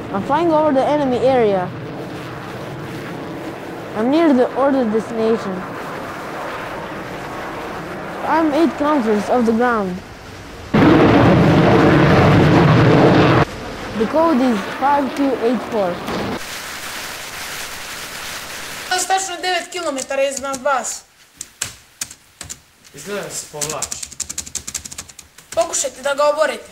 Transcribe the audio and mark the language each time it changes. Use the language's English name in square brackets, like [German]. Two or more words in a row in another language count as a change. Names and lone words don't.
[English] flying over the enemy area. I'm near the ordered destination. I'm 8 kilometers off the ground. The code is 5284. [Serbian] Tačno 9 km iznad vas. Izgleda da se povlači. Pokušajte da ga oborite.